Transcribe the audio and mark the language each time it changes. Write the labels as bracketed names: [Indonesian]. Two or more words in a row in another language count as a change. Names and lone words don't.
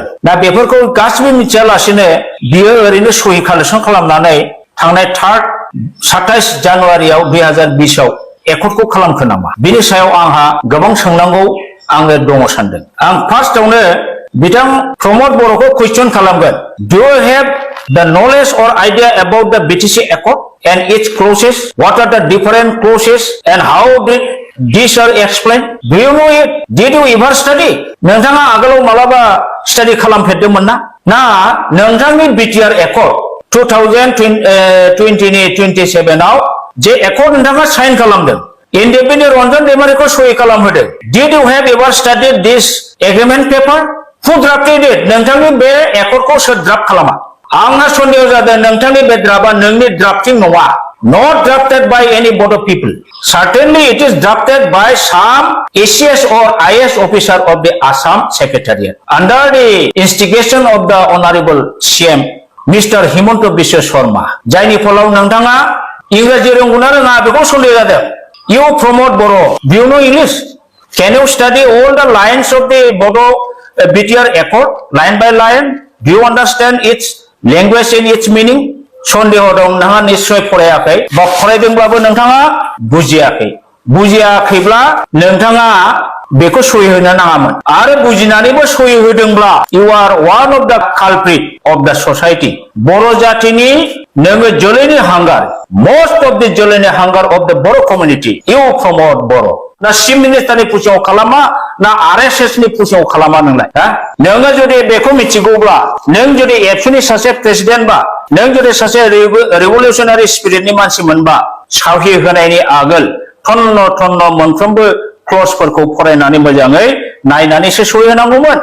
[Bodo] दा बेफोरखौ गासिबो मिथियालासेनो बियो ओरैनो सहि कालेक्सन खालामनानै थांनाय 27 जानुवारियाव 2020 आव एकर्डखौ खालामखो नामा? बिनि सायाव आंहा गोबां सोंनांगौ आङो दङ सानदों। आं फार्स्टआवनो बिथां प्रमोद बर'खौ कुइसन खालामगोन। [English] Do you have the knowledge or idea about the BTC Accord and its clauses? What are the different clauses and how did these are explained? Do you know it? Did you ever study? [Bodo] नोंथाङा आगोलाव मालाबा स्टाडि खालामफेरदोंमोन ना? ना नोंथांनि BTR Accord 2027 आव जे एकर्ड नोंथाङा साइन खालामदों, इन्डिपेन्डेन्ट रन्जन दैमारिखौ सहि खालामहोदों। [English] Did you have ever studied this agreement paper? Who drafted it? [Bodo] नोंथांनि बे एकर्डखौ सोर ड्राफ्ट खालामा? आंहा सन्देह जादों नोंथांनि बे ड्राफ्टआ नोंनि ड्राफ्टिं नङा। [English] Not drafted by any board of people. Certainly it is drafted by some ACS or IS officer of the Assam Secretariat under the instigation of the Honorable CM Mr. Himanta Biswa Sharma. [Bodo] जायनि फलाव नोंथाङा इंराजि रोंगौना रोङा बेखौ सन्देह जादों। [English] You Pramod Boro, do you know English? Can you study all the lines of the Bodo BTR Accord line by line? Do you understand its language and its meaning? [Bodo] सन्देह दं नोंहा निश्चय फरायाखै बा फरायदोंब्लाबो नोंथाङा बुजियाखै। बुजियाखैब्ला नोंथाङा बेखौ सहि होनो नाङामोन आरो बुजिनानैबो सहि होदोंब्ला [English] you are one of the culprit of the society. [Bodo] बर' जातिनि नोङो जोलैनि हांगार, [English] most of the [Bodo] जोलैनि हांगार [English] of the Boro community. You promote Boro. [Bodo] ना चिफ मिनिस्टारनि पुसिङाव खालामा ना RSS नि पुसिङाव खालामा नोंलाय? नोङो जुदि बेखौ मिथिगौब्ला, नों जुदि एबसुनि सासे प्रेसिडेन्ट बा, नों जुदि सासे रिभलिउसनारि स्पिरिटनि मानसि मोनबा, सावहि होनायनि आगोल थन्न मोनफ्रोमबो क्लजफोरखौ फरायनानै मोजाङै नायनानैसो सहि होनांगौमोन।